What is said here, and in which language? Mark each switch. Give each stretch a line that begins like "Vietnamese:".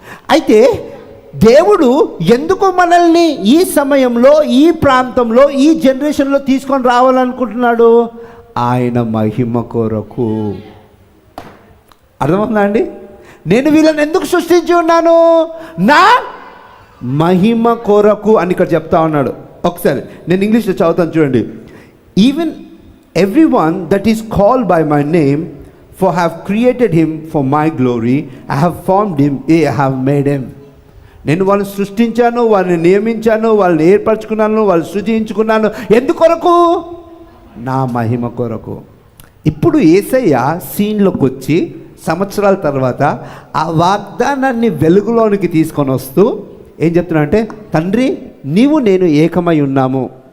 Telugu: అయితే దేవుడు ఎందుకు మనల్ని ఈ సమయంలో, ఈ ప్రాంతంలో, ఈ జనరేషన్లో తీసుకొని రావాలనుకుంటున్నాడు? ఆయన మహిమ కొరకు. అర్థమవుతుందా అండి? నేను వీళ్ళని ఎందుకు సృష్టించి ఉన్నాను? నా మహిమ కొరకు అని ఇక్కడ చెప్తా ఉన్నాడు. ఒకసారి నేను ఇంగ్లీష్లో చదువుతాను చూడండి.
English: Even every one that is called by my name, for I have created him for my glory, I have formed him, I have made him.
Telugu: నేను వాళ్ళని సృష్టించాను, వాళ్ళని నియమించాను, వాళ్ళని ఏర్పరచుకున్నాను, వాళ్ళు సృజించుకున్నాను. ఎందుకొరకు? నా మహిమ కొరకు. ఇప్పుడు యేసయ్య సీన్లోకి వచ్చి సంవత్సరాల తర్వాత ఆ వాగ్దానాన్ని వెలుగులోనికి తీసుకొని వస్తూ ఏం చెప్తున్నాడంటే, తండ్రి నీవు నేను ఏకమై ఉన్నాము.